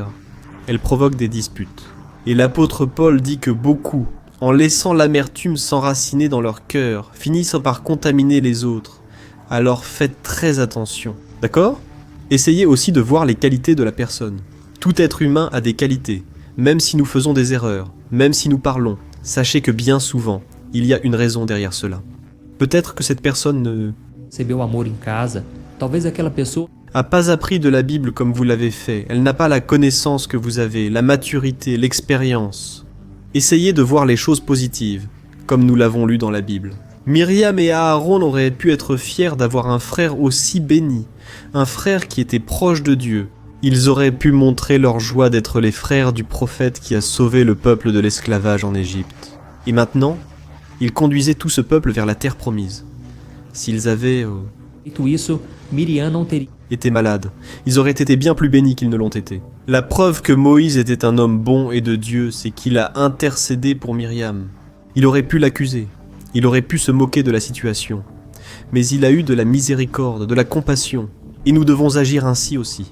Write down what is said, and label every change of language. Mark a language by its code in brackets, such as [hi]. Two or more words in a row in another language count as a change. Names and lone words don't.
[fr] Elle provoque des disputes. Et l'apôtre Paul dit que beaucoup, en laissant l'amertume s'enraciner dans leur cœur, finissent par contaminer les autres. Alors faites très attention. D'accord ? Essayez aussi de voir les qualités de la personne. Tout être humain a des qualités, même si nous faisons des erreurs, même si nous parlons. Sachez que bien souvent, il y a une raison derrière cela. Peut-être que cette personne ne... [pt] recebeu amor em casa, talvez aquela pessoa [fr] a pas appris de la Bible comme vous l'avez fait. Elle n'a pas la connaissance que vous avez, la maturité, l'expérience. Essayez de voir les choses positives, comme nous l'avons lu dans la Bible. Myriam et Aaron auraient pu être fiers d'avoir un frère aussi béni, un frère qui était proche de Dieu. Ils auraient pu montrer leur joie d'être les frères du prophète qui a sauvé le peuple de l'esclavage en Égypte. Et maintenant, ils conduisaient tout ce peuple vers la terre promise. S'ils avaient [pt] Feito isso, Miriam não teria [fr] été malades, ils auraient été bien plus bénis qu'ils ne l'ont été. La preuve que Moïse était un homme bon et de Dieu, c'est qu'il a intercédé pour Myriam. Il aurait pu l'accuser, il aurait pu se moquer de la situation, mais il a eu de la miséricorde, de la compassion, et nous devons agir ainsi aussi.